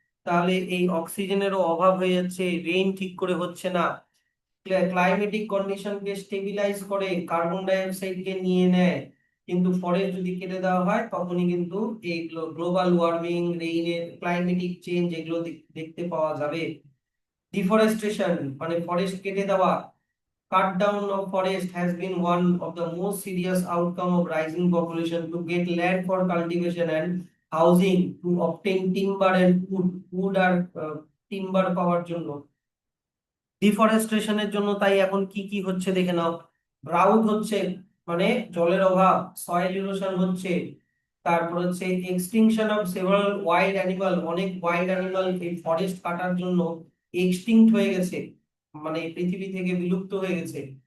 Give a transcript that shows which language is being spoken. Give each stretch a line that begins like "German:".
Bangla: তাহলে এই অক্সিজেনেরও অভাব হয়ে যাচ্ছে, রেইন ঠিক করে হচ্ছে না। ক্লাইমেটিক কন্ডিশনকে স্টেবিলাইজ করে, কার্বন ডাই অক্সাইডকে নিয়ে নেয়। কিন্তু ফরেস্ট যদি কেটে দেওয়া হয় তখনই কিন্তু এই গ্লোবাল ওয়ার্মিং, রেইনের ক্লাইমেটিক চেঞ্জ এগুলো দেখতে পাওয়া যাবে। ডিফরেস্টেশন মানে ফরেস্ট কেটে দেওয়া,
English: cut down of forest has been one of the most serious outcome of rising population. To get land for cultivation and housing, to obtain timber and wood
Bangla: আর timber পাওয়ার জন্য, ডিফরেস্টেশনের জন্য। তাই এখন কি কি হচ্ছে দেখে নাও। ড্রাউট হচ্ছে মানে জলের অভাব, সয়েল ইরোশন হচ্ছে, তারপর হচ্ছে extinction of several wild animal, অনেক ওয়াইল্ড অ্যানিমাল এই ফরেস্ট কাটার জন্য এক্সটিংক্ট হয়ে গেছে, মানে পৃথিবী থেকে বিলুপ্ত হয়ে গেছে।